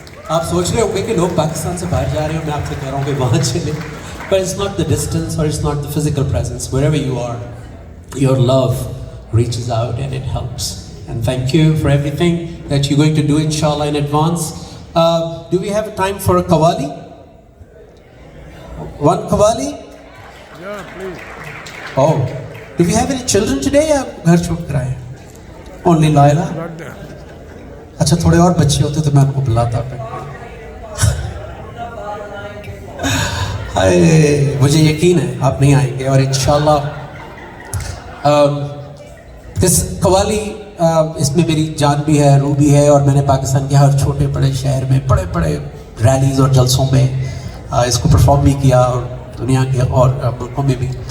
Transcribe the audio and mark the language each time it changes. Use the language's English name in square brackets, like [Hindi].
[Hindi] आप सोच रहे होंगे कि लोग पाकिस्तान से बाहर जा रहे हो, मैं आपसे कह रहा हूँ कि वहाँ चले, [English] but it's not the distance or it's not the physical presence. Wherever you are, your love reaches out and it helps. And thank you for everything that you're going to do, inshallah, in advance. Do we have time for a qawwali? One qawwali? Yeah, please. Oh, do we have any children today? [Hindi] या घर छोड़ कर आए? [English] Only Laila? Not there. [Hindi] अच्छा, थोड़े और बच्चे होते तो मैं आपको बुलाता। हाय, मुझे यकीन है आप नहीं आएंगे, और इंशाल्लाह इस कवाली इसमें मेरी जान भी है, रूह भी है, और मैंने पाकिस्तान के हर छोटे बड़े शहर में बड़े बड़े रैलीज़ और जलसों में इसको परफॉर्म भी किया, और दुनिया के और मुल्कों में भी।